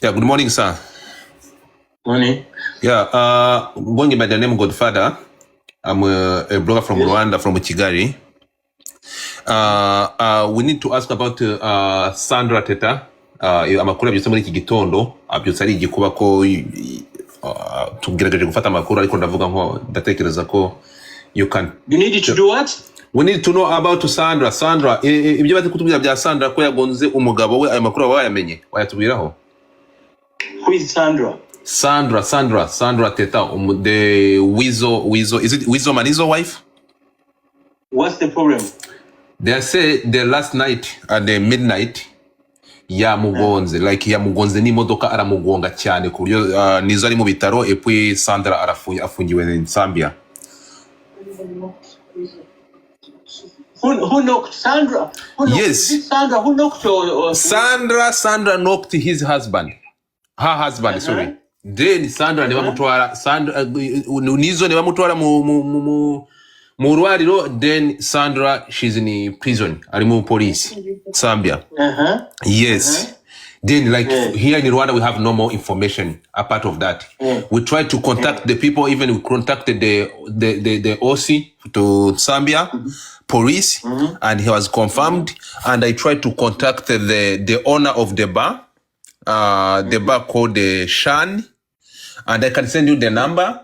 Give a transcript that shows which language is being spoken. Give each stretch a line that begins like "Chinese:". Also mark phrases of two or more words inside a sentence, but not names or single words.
English: Yeah, good morning, sir. Morning. Yeah, going by the name Godfather. I'm a blogger from Rwanda, from Kigali. We need to ask about Sandra Teta.
Kinyarwanda: Amakuru yabyutse muri iki gitondo, abyutse ari igikuba ko tugerageje gufata amakuru ariko ndavuga nko ndatekereza ko
English: you can. You need to do what? We need to know about Sandra. Sandra,
Kinyarwanda: ibyo bazi kutubwira bya Sandra ko yagonze umugabo we, ayo makuru aba yamenye. Wayatubwiraho?
English: Who is Sandra? Sandra Teta, the Weasel. Is it Weasel Manizo's wife? What's the problem? They say the last night at the midnight
Kinyarwanda: yamugonze, like yamugonze n'imodoka aramugonga cyane ku buryo nizo ari mu bitaro
French: et puis
Kinyarwanda: Sandra afungiwe in Zambia.
English: Who knocked Sandra? Yes. Sandra, who knocked your Sandra knocked his husband. Her husband, sorry. Then
Kinyarwanda: Sandra neba mutwara Sandra nizo neba mutwara mu rwariro,
English: then Sandra she's in prison,
Kinyarwanda: ari mu police Zambia.
English: Yes. Then like here in Rwanda we have no more information apart of that. We tried to contact the people, even we contacted the OC to Zambia police, and he was confirmed. And I tried to contact the owner of the bar called the Shan, and I can send you the number.